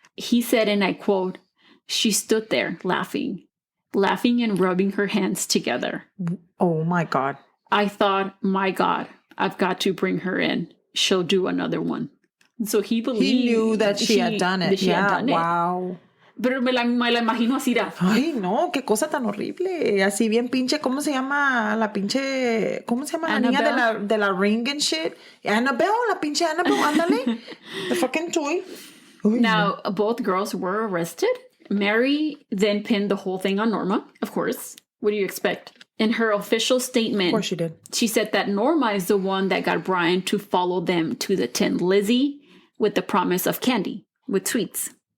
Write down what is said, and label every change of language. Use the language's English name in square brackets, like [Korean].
[English] He said, and I quote, "She stood there laughing and rubbing her hands together. Oh my God. I thought, my God, I've got to bring her in. She'll do another one." So he believed... He knew that she had done it. Wow. [Spanish] Pero me la imagino así. Ay, no, qué cosa tan horrible. Así bien pinche, ¿cómo se llama la pinche? ¿Cómo se llama la niña de la [English] ring and shit? [Spanish] Annabelle, la pinche Annabelle, ándale. [English] The fucking toy. [Spanish] Uy, [English] now, both girls were arrested. Mary then pinned the whole thing on Norma, of course. What do you expect? In her official statement, of course she did. She said that Norma is the one that got Brian to follow them to the Tin Lizzie with the promise of candy, with sweets.